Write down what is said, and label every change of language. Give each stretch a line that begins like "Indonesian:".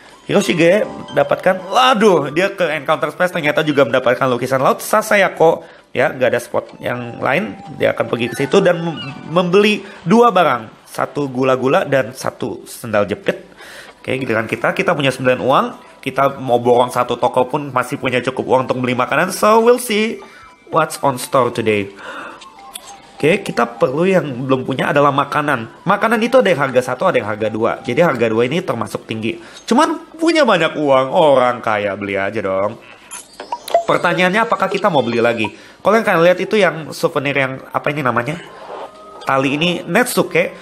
Indonesian: Hiroshige dapatkan, waduh, dia ke encounter space ternyata juga mendapatkan lukisan laut. Sasayako, ya nggak ada spot yang lain, dia akan pergi ke situ dan membeli 2 barang, 1 gula-gula dan 1 sendal jepit. Oke, giliran kita punya 9 uang. Kita mau borong 1 toko pun masih punya cukup uang untuk beli makanan.
English: So we'll see what's on store today.
Indonesian: Oke, kita perlu yang belum punya adalah makanan. Makanan itu ada yang harga 1, ada yang harga 2. Jadi harga 2 ini termasuk tinggi. Cuman punya banyak uang, orang kaya, beli aja dong. Pertanyaannya apakah kita mau beli lagi? Kalau yang kalian lihat itu yang souvenir yang apa ini namanya? Tali ini Netsuke.